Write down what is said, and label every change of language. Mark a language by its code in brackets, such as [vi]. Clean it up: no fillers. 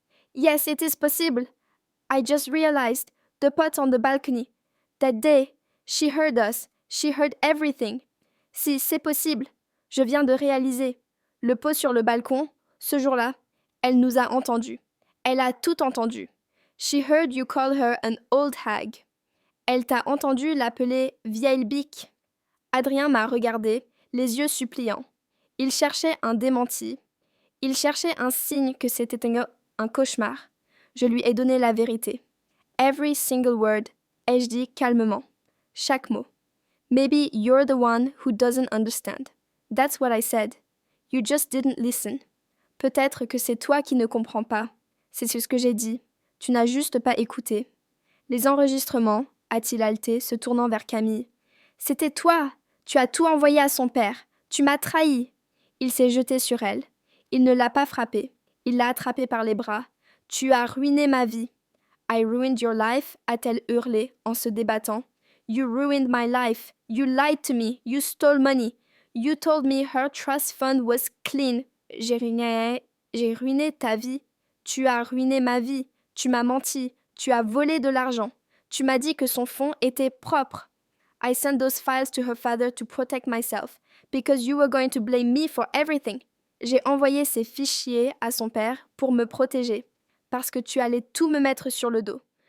[en] « Yes, it is possible. I just realized. The pot on the balcony. That day, she heard us. She heard everything. » [fr] Si, c'est possible. Je viens de réaliser. Le pot sur le balcon, ce jour-là, elle nous a entendus. Elle a tout entendu. [en] She heard you call her an old hag. [fr] Elle t'a entendu l'appeler vieille bique. Adrien m'a regardé, les yeux suppliants. Il cherchait un démenti. Il cherchait un signe que c'était un cauchemar. Je lui ai donné la vérité. [en] Every single word, [fr] ai-je dit calmement. Chaque mot. [en] Maybe you're the one who doesn't understand. That's what I said. You just didn't listen. [fr] Peut-être que c'est toi qui ne comprends pas. C'est ce que j'ai dit. Tu n'as juste pas écouté. Les enregistrements, a-t-il haleté, se tournant vers Camille. C'était toi! Tu as tout envoyé à son père. Tu m'as trahi! Il s'est jeté sur elle. Il ne l'a pas frappée. Il l'a attrapée par les bras. Tu as ruiné ma vie. [en] I ruined your life, [fr] a-t-elle hurlé en se débattant. [en] You ruined my life. You lied to me. You stole money. You told me her trust fund was clean. [fr] J'ai ruiné ta vie. Tu as ruiné ma vie. Tu m'as menti. Tu as volé de l'argent. Tu m'as dit que son fonds était propre. [en] I sent those files to her father to protect myself, because you were going to blame me for everything. [fr] J'ai envoyé ces fichiers à son père pour me protéger, parce que tu allais tout me mettre sur le dos.